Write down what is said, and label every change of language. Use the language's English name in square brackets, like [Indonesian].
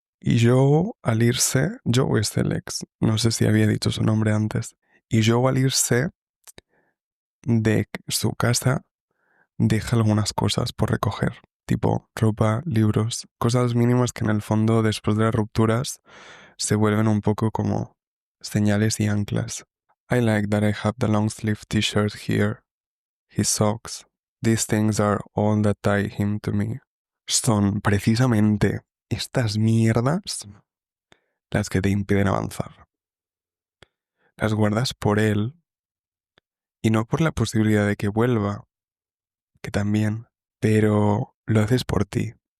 [Spanish] Y Joe, al irse, Joe es el ex, no sé si había dicho su nombre antes. Y Joe, al irse de su casa, deja algunas cosas por recoger, tipo ropa, libros, cosas mínimas que en el fondo, después de las rupturas, se vuelven un poco como señales y anclas. [English] I like that I have the long sleeve t-shirt here, his socks. These things are all that tie him to me. [Spanish] Son precisamente estas mierdas las que te impiden avanzar. Las guardas por él y no por la posibilidad de que vuelva, que también, pero lo haces por ti.